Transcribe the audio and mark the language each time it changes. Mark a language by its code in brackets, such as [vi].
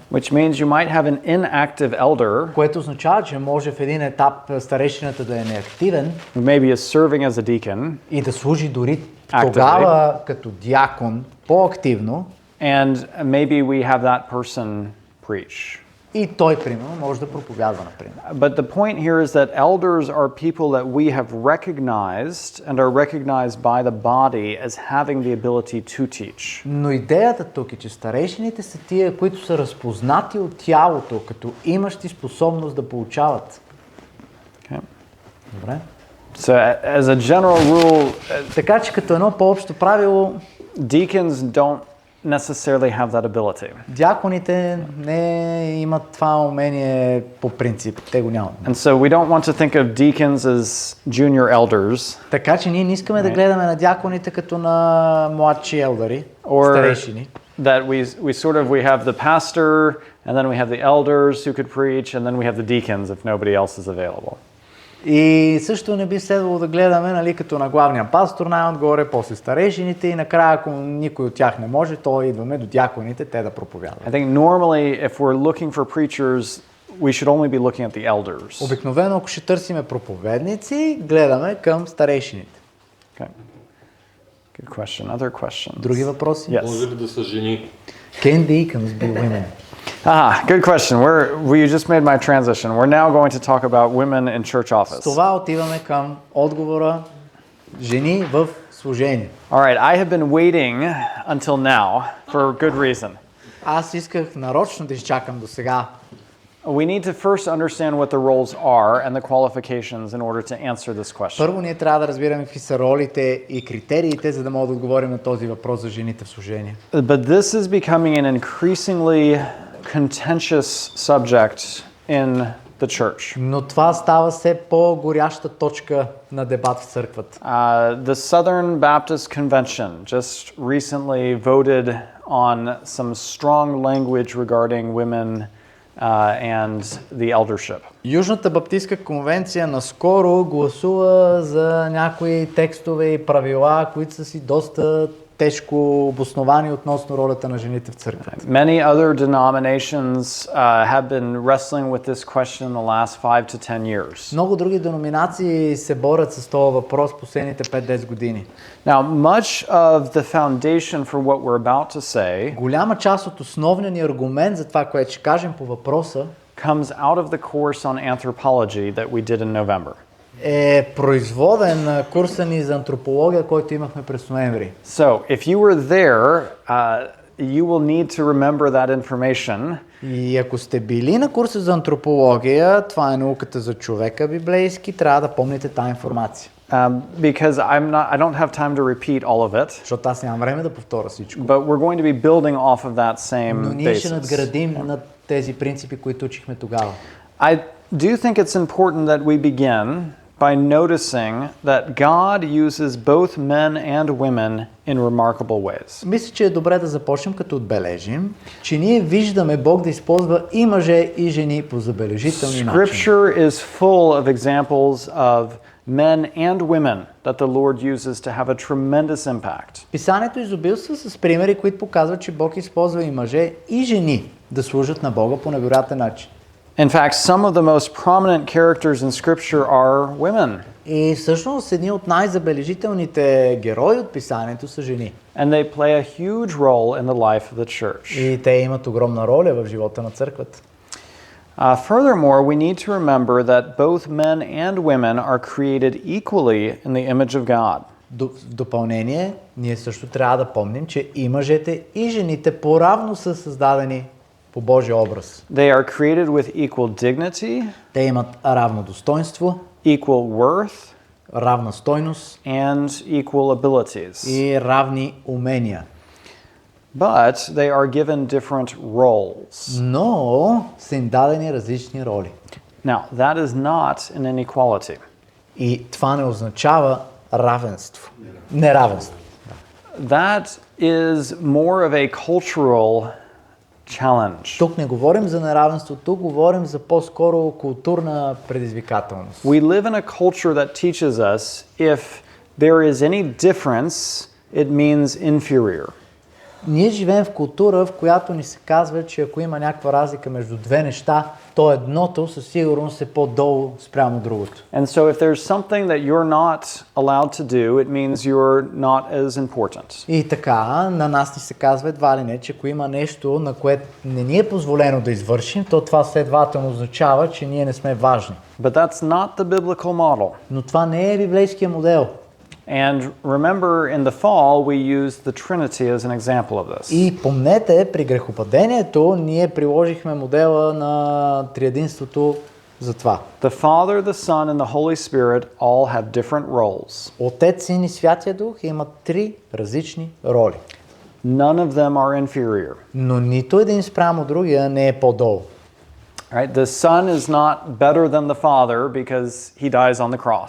[en] Which means you might have an inactive elder [bg] което означава, че може в един етап старейшината да е неактивен [en] who maybe is serving as a deacon, [bg] и да служи дори [en] Actively. [bg] тогава като дякон по-активно [en] and maybe we have that person preach. [bg] и той, примерно, може да проповядва, например. [en] But the point here is that elders are people that we have recognized and are recognized by the body as having the ability to teach. [bg] Но идеята тук е, че старейшините са тия, които са разпознати от тялото, като имащи способност да получават. [en] Okay. [bg] Добре? [en] So as a general rule, [bg] Така че като едно по-общо правило, [en] deacons don't necessarily have that ability. [bg] дяконите не имат това умение по принцип. Те го нямат. [en] And so we don't want to think of deacons as junior elders [bg] Така че ние не искаме да гледаме на дяконите като на младши елдари, [en] or [bg] старейшини. [en] that we have the pastor and then we have the elders who could preach and then we have the deacons if nobody else is available. [bg] И също не би следвало да гледаме, нали, като на главния пастор най-отгоре, после старейшините и накрая, ако никой от тях не може, то идваме до дяконите, те да проповядват. [en] I think normally if we're looking for preachers, we should only be looking at the elders. [bg] Обикновено, ако ще търсиме проповедници, гледаме към старейшините. [en] Okay. Good question. Other questions? [bg] Други въпроси? [en] Yes. [bg] Може ли да са жени? [en] Can deacons be women? Good question. You just made my transition. We're now going to talk about women in church [bg] С [en] office. [bg] това отиваме към отговора жени в служение. [en] All right, I have been waiting until now for good reason. [bg] Аз исках нарочно да изчакам до сега. [en] We need to first understand what the roles are and the qualifications in order to answer this question. [bg] Първо ние трябва да разбираме какви са ролите и критериите, за да можем да отговорим на този въпрос за жените в служение. [en] But this is becoming an increasingly contentious subject in the church. [bg] Но това става все по-горяща точка на дебат в църквата. [en] The Southern Baptist Convention just recently voted on some strong language regarding women and the eldership. [bg] Южната баптистка конвенция наскоро гласува за някои текстове и правила, които са си доста тежко обосновани относно ролята на жените в църквата. [en] Many other denominations have been wrestling with this question in the last 5 to 10 years. [bg] Много други деноминации се борят с този въпрос последните 5-10 години. [en] Now, much of the foundation for what we're about to say [bg] Голяма част от основния ни аргумент за това, което ще кажем по въпроса, [en] comes out of the course on anthropology that we did in November. [bg] е производен на курса ни за антропология, който имахме през ноември. [en] So, if you were there, you will need to remember that information. [bg] И ако сте били на курса за антропология, това е науката за човека библейски, трябва да помните тази информация. [en] Because I don't have time to repeat all of it, [bg] Защото аз нямам време да повторя всичко. [en] but we're going to be building off of that same [bg] Но ние ще [en] basis. [bg] надградим на тези принципи, които учихме тогава. [en] I do think it's important that we begin by noticing that God uses both men and women in remarkable ways. [bg] Мисля, че е добре да започнем като отбележим, че ние виждаме Бог да използва и мъже и жени по забележителни начини. [en] Scripture is full of examples of men and women that the Lord uses to have a tremendous impact. [bg] Писанието изобилства с примери, които показват, че Бог използва и мъже и жени да служат на Бога по невероятен начин. [en] In fact, some of the most prominent characters in Scripture are women. [bg] И всъщност едни от най-забележителните герои от писанието са жени. [en] And they play a huge role in the life of the church. [bg] И те имат огромна роля в живота на църквата. [en] Furthermore, we need to remember that both men and women are created equally in the image of God. [bg] В допълнение, ние също трябва да помним, че и мъжете и жените поравно са създадени по Божия образ. [en] They are created with equal dignity, [bg] Те имат равно достоинство, [en] equal worth, [bg] равна стойност [en] and equal abilities. [bg] и равни умения. [en] But they are given different roles. [bg] Но са им дадени различни роли. [en] Now, that is not an inequality. [bg] И това не означава равенство. Неравенство. [en] That is more of a cultural challenge. [bg] Тук не говорим за неравенство, тук говорим за по-скоро културна предизвикателност. [en] We live in a culture that teaches us if there is any difference, it means inferior. [bg] Ние живеем в култура, в която ни се казва, че ако има някаква разлика между две неща, то едното със сигурност е по-долу спрямо другото. [en] And so if there's something that you're not allowed to do, it means you're not as important. [bg] И така, на нас ни се казва едва ли не, че ако има нещо, на което не ни е позволено да извършим, то това следователно означава, че ние не сме важни. [en] But that's not the biblical model. [bg] Но това не е библейския модел. [en] And remember, in the fall, we used the Trinity as an example of this. [bg] И помнете, при грехопадението ние приложихме модела на триединството за това. [en] The Father, the Son, and the Holy Spirit all have different roles. [bg] Отец, Син и Святия Дух имат три различни роли. [en] None of them are inferior. [bg] Но нито един спрямо другия не е по-долу. [en] Right? The Son is not better than the Father because he dies on the cross.